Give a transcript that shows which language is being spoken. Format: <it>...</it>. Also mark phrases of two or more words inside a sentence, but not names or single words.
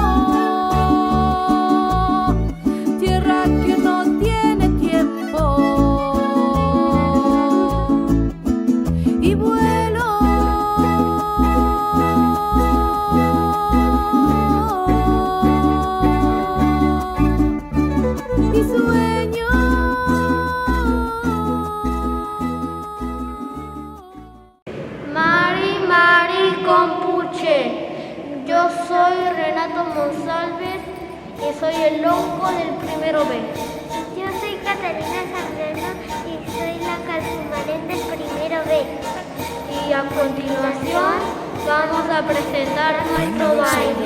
<es>Tierra que no tiene tiempo. Y vuelo y sueño.</es> <arn>Mari, Mari, compuche.</arn> <es>Yo soy Renato Monsalves y soy el lonco del primero B. Yo soy Catalina Zambrano y soy la Calzumarén del primero B. Y a continuación vamos a presentar nuestro baile.</es>